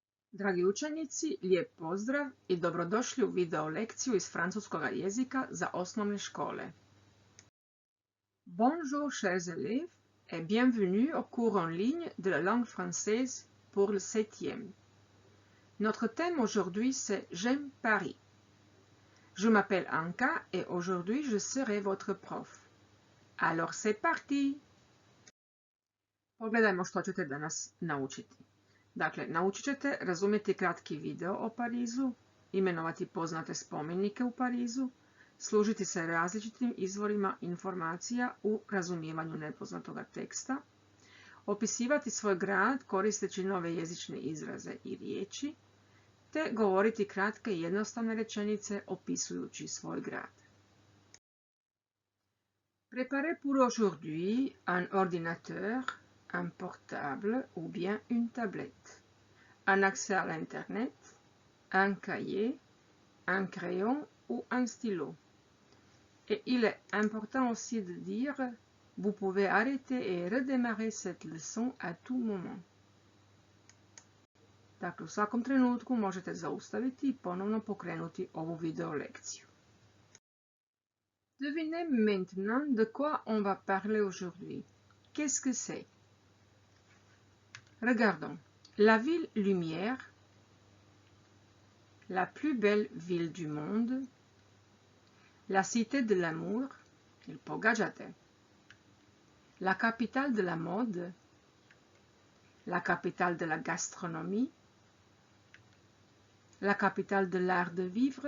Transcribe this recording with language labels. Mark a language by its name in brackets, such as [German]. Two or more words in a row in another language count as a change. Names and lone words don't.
[Croatian] Dragi učenici, lijep pozdrav i dobrodošli u video lekciju iz francuskog jezika za osnovne škole. [French] Bonjour chers élèves et bienvenue au cours en ligne de la langue française pour le 7e. Notre thème aujourd'hui c'est J'aime Paris. Je m'appelle Anka et aujourd'hui je serai votre prof. Alors c'est parti! [Croatian] Pogledajmo što ćete danas naučiti. Dakle, naučit ćete razumjeti kratki video o Parizu, imenovati poznate spomenike u Parizu, služiti se različitim izvorima informacija u razumijevanju nepoznatoga teksta, opisivati svoj grad koristeći nove jezične izraze i riječi, te govoriti kratke i jednostavne rečenice opisujući svoj grad. [French] Préparez pour aujourd'hui un ordinateur, un portable ou bien une tablette, un accès à l'Internet, un cahier, un crayon ou un stylo. Et il est important aussi de dire, vous pouvez arrêter et redémarrer cette leçon à tout moment. [Croatian] Dakle, u svakom trenutku možete zaustaviti i ponovno pokrenuti ovu video lekciju. [French] Devinez maintenant de quoi on va parler aujourd'hui. Qu'est-ce que c'est? Regardons. La ville lumière, la plus belle ville du monde, la cité de l'amour, il Pogačate, la capitale de la mode, la capitale de la gastronomie, la capitale de l'art de vivre.